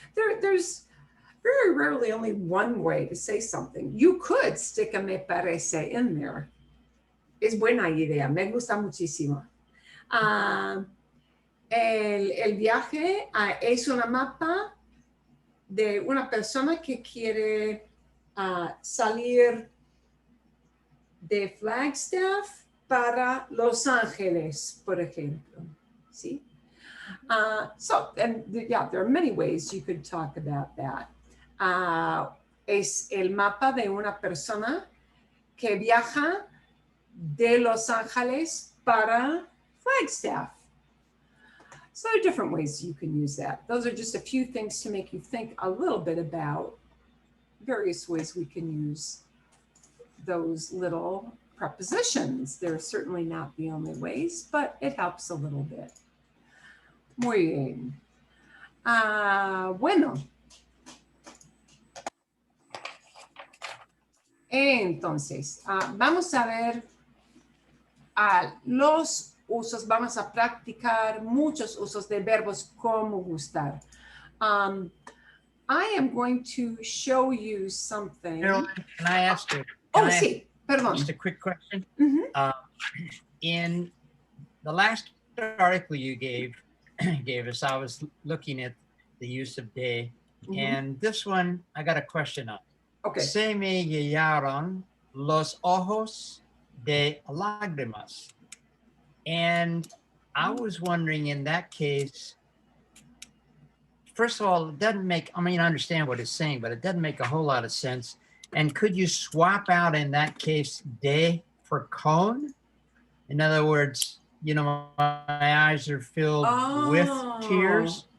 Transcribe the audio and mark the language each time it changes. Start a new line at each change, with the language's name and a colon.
English: There's very rarely only one way to say something. You could stick a
Spanish: me parece
English: in there.
Spanish: Es buena idea, me gusta muchísimo. El viaje es una mapa de una persona que quiere salir de Flagstaff para Los Ángeles, por ejemplo. ¿Sí?
English: There are many ways you could talk about that.
Spanish: Es el mapa de una persona que viaja de Los Ángeles para Flagstaff.
English: So there are different ways you can use that. Those are just a few things to make you think a little bit about various ways we can use those little prepositions. They're certainly not the only ways, but it helps a little bit.
Spanish: Muy bien. Bueno. Entonces, vamos a ver los usos. Vamos a practicar muchos usos de verbos como gustar.
English: I am going to show you something. Marilyn, can I ask you?
Spanish: Sí. Perdón.
English: Just a quick question. Mhm. In the last article you gave us, I was looking at the use of de, Mhm. and this one I got a question on. Okay.
Spanish: Se me llenaron los ojos de lágrimas.
English: And I was wondering in that case, first of all, it doesn't make, I mean, I understand what it's saying, but it doesn't make a whole lot of sense. And could you swap out in that case de for con? In other words, you know, my eyes are filled with tears.